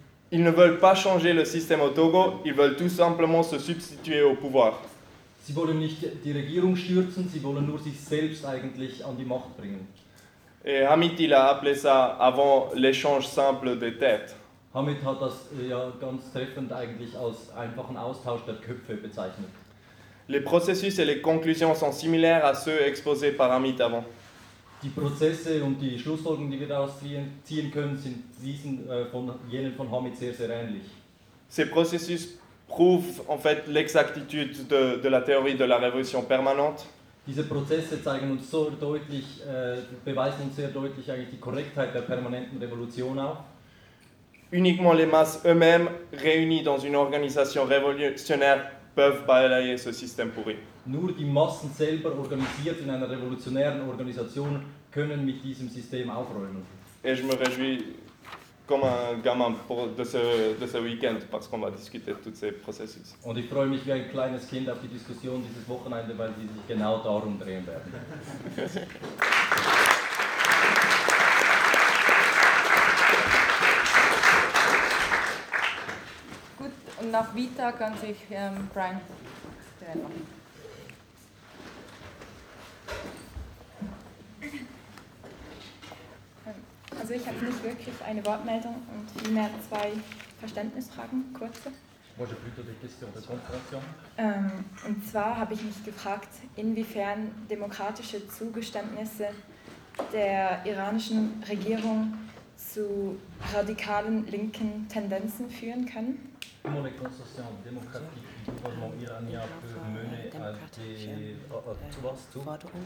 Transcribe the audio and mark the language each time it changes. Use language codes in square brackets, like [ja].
[fr] Ils ne veulent pas changer le système au Togo, ils veulent tout simplement se substituer au pouvoir. [de] Sie wollen nicht die Regierung stürzen, sie wollen nur sich selbst eigentlich an die Macht bringen. [fr] Et Hamid il a appelé ça avant l'échange simple des têtes. [de] Hamid hat das ja ganz treffend eigentlich als einfachen Austausch der Köpfe bezeichnet. [fr] Les processus et les conclusions sont similaires à ceux exposés par Hamid avant. [de] Die Prozesse und die Schlussfolgerungen, die wir daraus ziehen können, sind diesen von jenen von Hamid sehr sehr ähnlich. [fr] Ces processus prouvent en fait l'exactitude de la théorie de la révolution permanente. [de] Diese Prozesse zeigen uns so deutlich, beweisen uns sehr deutlich eigentlich die Korrektheit der permanenten Revolution auf. [fr] Uniquement les masses eux-mêmes réunies dans une organisation révolutionnaire peuvent balayer ce système pourri. [de] Nur die Massen selber organisiert in einer revolutionären Organisation können mit diesem System aufräumen. [fr] Et je me réjouis comme un gamin pour de ce weekend parce qu'on va discuter de tous ces processus. [de] Und ich freue mich wie ein kleines Kind auf die Diskussion dieses Wochenende, weil sie sich genau darum drehen werden. Gut, und nach Vita kann sich Brian stellen. Also ich habe nicht wirklich eine Wortmeldung und vielmehr zwei Verständnisfragen, kurze. Und zwar habe ich mich gefragt, inwiefern demokratische Zugeständnisse der iranischen Regierung zu radikalen linken Tendenzen führen können. [fr] Comment les concessions démocratiques du gouvernement iranien peuvent mener à des